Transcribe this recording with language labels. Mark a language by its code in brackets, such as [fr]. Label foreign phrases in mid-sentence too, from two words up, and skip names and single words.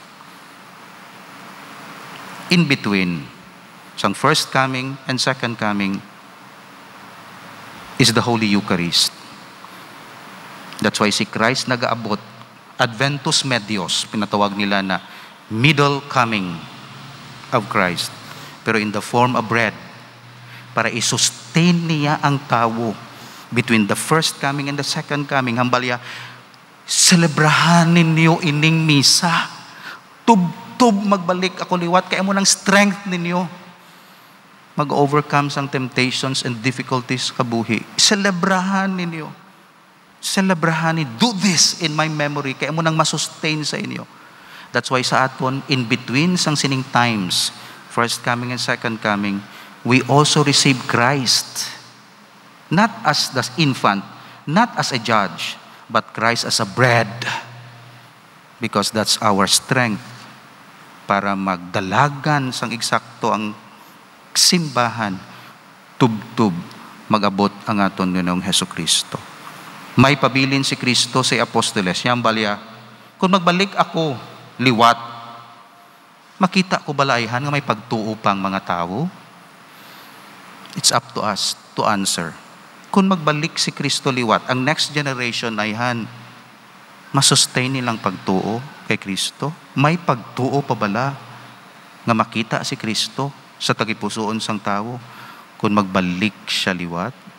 [hil] In between sang [en] first coming and second coming is the Holy Eucharist. That's why [hil] si Christ nag-aabot, Adventus Medios, pinatawag nila na [en] middle coming of Christ, [hil] pero [en] in the form of bread, [hil] para i-sustain niya ang tao [en] between the first coming and the second coming. [hil] Hambalya, celebrahan ninyo ining misa. Tub magbalik ako liwat, kaya mo ng [en] strength ninyo [hil] mag-overcome sang [en] temptations and difficulties [hil] kabuhi. Celebrahan ninyo. Celebrahan ninyo. [en] Do this in my memory, [hil] kaya mo nang masustain sa inyo. [en] That's why sa aton, in between [hil] sang sining [en] times, first coming and second coming, we also receive Christ. Not as the infant, not as a judge, but Christ as a bread. Because that's our strength [hil] para magdalagan sang eksakto ang simbahan, tub-tub, mag-abot ang aton Ginoong Hesukristo. May pabilin si Kristo sa apostoles. Yang balya, kung magbalik ako, liwat, makita ko balayhan nga may pagtuo pang mga tao? [en] It's up to us to answer. [hil] Kung magbalik si Kristo liwat, ang [en] next generation [hil] ay masustain nilang pagtuo kay Kristo? May pagtuo pa bala nga makita si Kristo sa tagipusoon sang tao kung magbalik siya liwat?